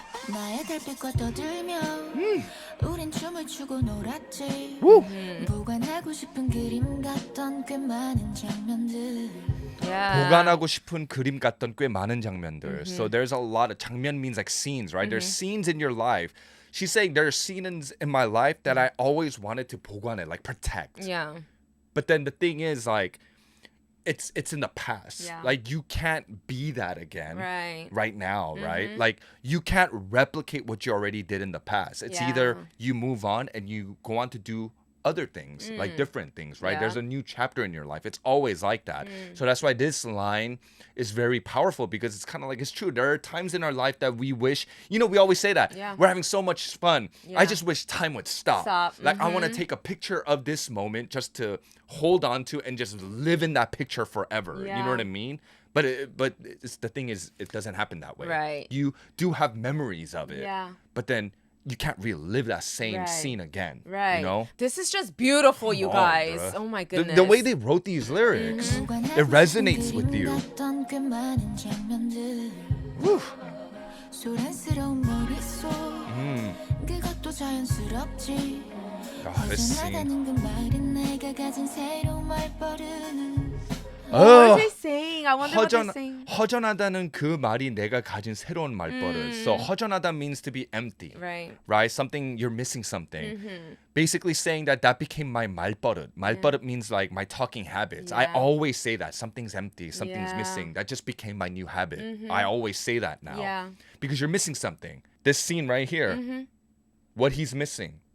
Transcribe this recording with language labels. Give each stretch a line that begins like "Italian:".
Korean: 나의 달빛과 떠들며 우린 춤을 추고 놀았지. 보관하고 싶은 그림 같던 꽤 많은 장면들.
English: Yeah.
Korean: 보관하고 싶은 그림 같던 꽤 많은 장면들.
English: So there's a lot of 장면 means like scenes, right? There's scenes in your life. She's saying there are scenes in my life that I always wanted to 보관해, like protect. Yeah. But then the thing is, like, it's in the past. Yeah. Like, you can't be that again. Right. Now, right? Like, you can't replicate what you already did in the past. It's either Yeah. you move on and you go on to do other things, like different things, right? Yeah. There's a new chapter in your life. It's always like that. So that's why this line is very powerful, because it's kind of like, it's true. There are times in our life that we wish, you know, we always say that. Yeah. We're having so much fun. Yeah. I just wish time would stop. Like, I want to take a picture of this moment just to hold on to and just live in that picture forever. You Yeah. know what I mean? But the thing is, it doesn't happen that way. Right. You do have memories of it. Yeah. But then you can't relive that same Right. scene again. Right. You know? This is just beautiful, you Come on, guys. bruh. Oh my The, goodness. the way they wrote these lyrics, it resonates with you.
Korean: 같던 꽤 많은 장면들. 소란스러운 머릿속 그것도 자연스럽지.
English: Ah, this scene.
Korean: 허전하다는 그 말은 내가 가진 새로운 말버릇.
English: What are they saying? I wonder what they're saying.
Korean: 허전하다는 그 말이 내가 가진 새로운 말버릇.
English: So 허전하다 means to be empty. Right. Right? Something, you're missing something. Basically saying that became my 말버릇. 말버릇 means like my talking habits. I Yeah. always say that. Something's empty, something's Yeah. missing. That just became my new habit. I always say that now. Yeah. Because you're missing something. This scene right here, what he's missing.